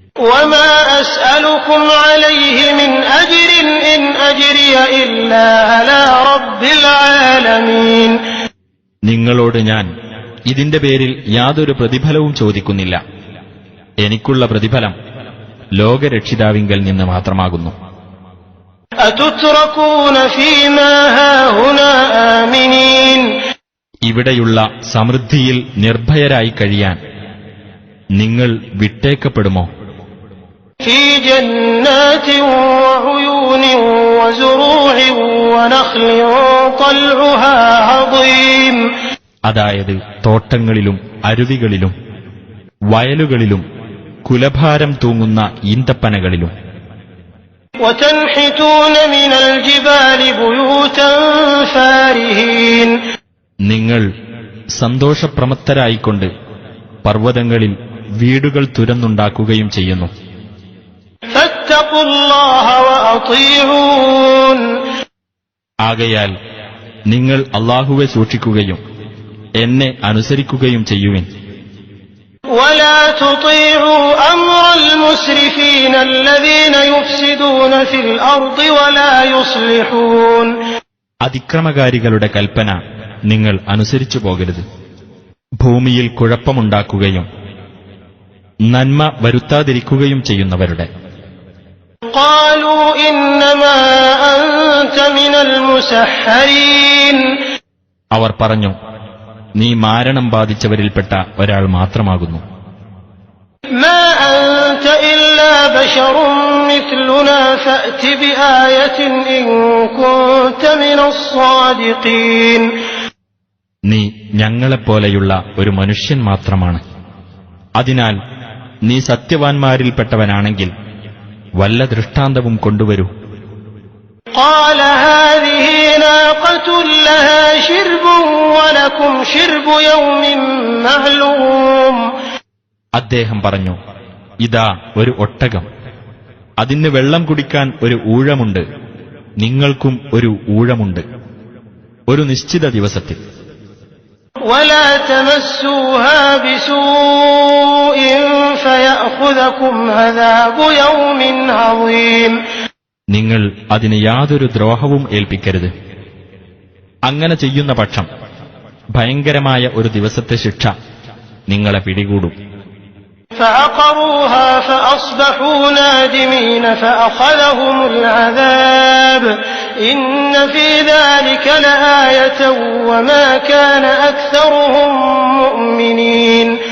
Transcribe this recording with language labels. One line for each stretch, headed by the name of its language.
Arabic: وما أسألكم عليه من أجر إن أجري إلا على رب العالمين.
Malayalam: നിങ്ങളോട് ഞാൻ ഇതിന്റെ പേരിൽ യാതൊരു പ്രതിഫലവും ചോദിക്കുന്നില്ല. എനിക്കുള്ള പ്രതിഫലം ലോകരക്ഷിതാവിങ്കൽ നിന്ന് മാത്രമാകുന്നു.
Arabic: أتتركون فيما هاهنا آمنين.
Malayalam: ഇവിടെയുള്ള സമൃദ്ധിയിൽ നിർഭയരായി കഴിയാൻ നിങ്ങൾ വിട്ടേക്കപ്പെടുമോ?
Arabic: في جنات وعيون وزروع ونخل طلعها هضيم.
Malayalam: അതായത് തോട്ടങ്ങളിലും അരുവികളിലും വയലുകളിലും കുലഭാരം തൂങ്ങുന്ന ഈന്തപ്പനകളിലും.
Arabic: وتنحتون من الجبال بيوتا فارهين.
Malayalam: നിങ്ങൾ സന്തോഷപ്രമത്തരായിക്കൊണ്ട് പർവ്വതങ്ങളിൽ വീടുകൾ തുരന്നുണ്ടാക്കുകയും ചെയ്യുന്നു.
Arabic: فاتقوا الله وأطيعون.
Malayalam: ആകയാൽ നിങ്ങൾ അല്ലാഹുവെ സൂക്ഷിക്കുകയും എന്നെ അനുസരിക്കുകയും ചെയ്യുവിൻ.
Arabic: ولا تطيعوا أمر المسرفين الذين يفسدون في الأرض ولا يصلحون.
Malayalam: അതിക്രമകാരികളുടെ കൽപ്പന നിങ്ങൾ അനുസരിച്ചു പോകരുത്. ഭൂമിയിൽ കുഴപ്പമുണ്ടാക്കുകയും നന്മ വരുത്താതിരിക്കുകയും ചെയ്യുന്നവരുടെ.
Arabic: قالوا إنما أنت من المسحرين.
Malayalam: അവർ പറഞ്ഞു, നീ മാരണം ബാധിച്ചവരിൽപ്പെട്ട ഒരാൾ മാത്രമാകുന്നു.
Arabic: ما أنت إلا بشر مثلنا فأت بآية إن كنت من الصادقين.
Malayalam: നീ ഞങ്ങളെപ്പോലെയുള്ള ഒരു മനുഷ്യൻ മാത്രമാണ്. അതിനാൽ നീ സത്യവാൻമാരിൽപ്പെട്ടവനാണെങ്കിൽ വല്ല ദൃഷ്ടാന്തവും കൊണ്ടുവരൂ.
Arabic: قال هذه ناقة لها شرب ولكم شرب يوم معلوم.
Malayalam: അദ്ദേഹം പറഞ്ഞു, ഇതാ ഒരു ഒട്ടകം, അതിന് വെള്ളം കുടിക്കാൻ ഒരു ഊഴമുണ്ട്, നിങ്ങൾക്കും ഒരു ഊഴമുണ്ട്, ഒരു നിശ്ചിത ദിവസത്തിൽ.
Arabic: ولا تمسوها بسوء فيأخذكم عذاب يوم عظيم.
Malayalam: നിങ്ങൾ അതിന് യാതൊരു ദ്രോഹവും ഏൽപ്പിക്കരുത്. അങ്ങനെ ചെയ്യുന്ന പക്ഷം ഭയങ്കരമായ ഒരു ദിവസത്തെ ശിക്ഷ നിങ്ങളെ പിടികൂടും.
Arabic: فعقروها فأصبحوا نادمين فأخذهم العذاب إن في ذلك لآية وما كان أكثرهم مؤمنين.